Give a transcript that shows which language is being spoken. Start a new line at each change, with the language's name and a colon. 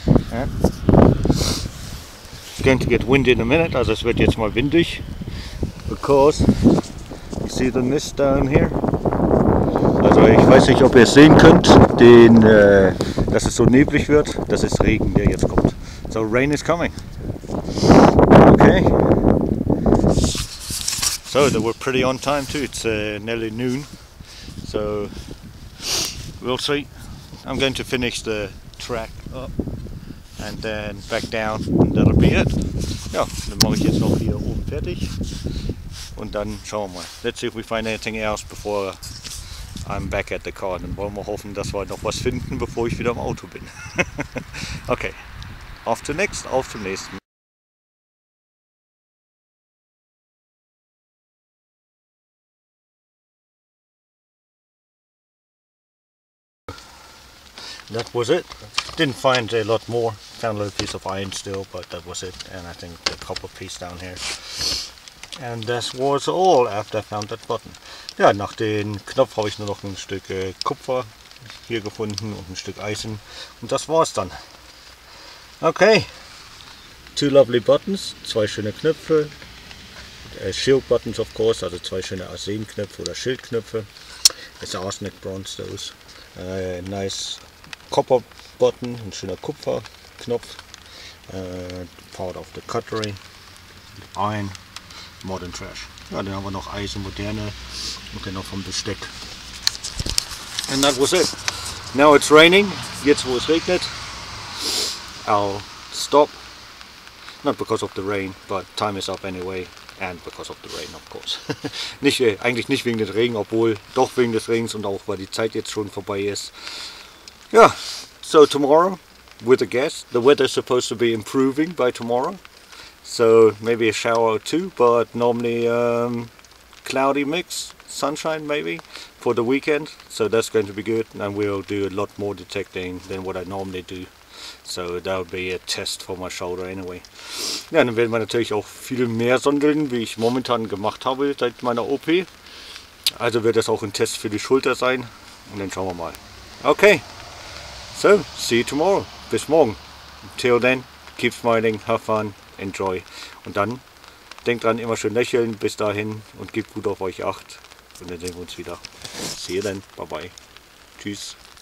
English: And it's going to get windy in a minute,
German: also es wird jetzt mal windig,
English: because you see the mist down here.
German: Also ich weiß nicht, ob ihr es sehen könnt, dass es so neblig wird. Das ist Regen, der jetzt kommt.
English: So rain is coming. Okay. So they were pretty on time too. It's nearly noon. So we'll see. I'm going to finish the track up and then back down and that'll be it.
German: Ja, dann mache ich jetzt noch hier oben fertig und dann schauen wir mal.
English: Let's see if we find anything else before I'm back at the car.
German: Dann wollen wir hoffen, dass wir noch was finden, bevor ich wieder im Auto bin. Okay, auf zum nächsten.
English: That was it. Didn't find a lot more. Found a little piece of iron still, but that was it. And I think the copper piece down here. And that was all after I found that button.
German: Ja, nach dem Knopf habe ich nur noch ein Stück Kupfer hier gefunden und ein Stück Eisen. Und das war's dann. Okay.
English: Two lovely buttons.
German: Zwei schöne Knöpfe.
English: Shield buttons of course,
German: also zwei schöne Arsenknöpfe oder Schildknöpfe.
English: It's arsenic bronze, those. Nice copper button,
German: ein schöner Kupferknopf.
English: Part of the cutlery.
German: Ein,
English: modern trash.
German: Ja, dann haben wir noch Eisen, moderne und dann noch vom Besteck.
English: And that was it. Now it's raining.
German: Jetzt wo es regnet,
English: I'll stop. Not because of the rain, but time is up anyway. And because of the rain, of course.
German: Eigentlich nicht wegen des Regen, obwohl doch wegen des Regens und auch weil die Zeit jetzt schon vorbei ist.
English: Yeah, so tomorrow with a guest. The weather's supposed to be improving by tomorrow. So maybe a shower or two, but normally cloudy mix, sunshine maybe for the weekend. So that's going to be good, and we'll do a lot more detecting than what I normally do. So that will be a test for my shoulder anyway.
German: Ja, dann werden wir natürlich auch viel mehr sondeln, wie ich momentan gemacht habe seit meiner OP. Also wird das auch ein Test für die Schulter sein. Und dann schauen wir mal.
English: Okay, so see you tomorrow.
German: Bis morgen.
English: Till then, keep smiling, have fun, enjoy.
German: Und dann denkt dran, immer schön lächeln. Bis dahin und gebt gut auf euch Acht. Und dann sehen wir uns wieder.
English: See you then. Bye bye.
German: Tschüss.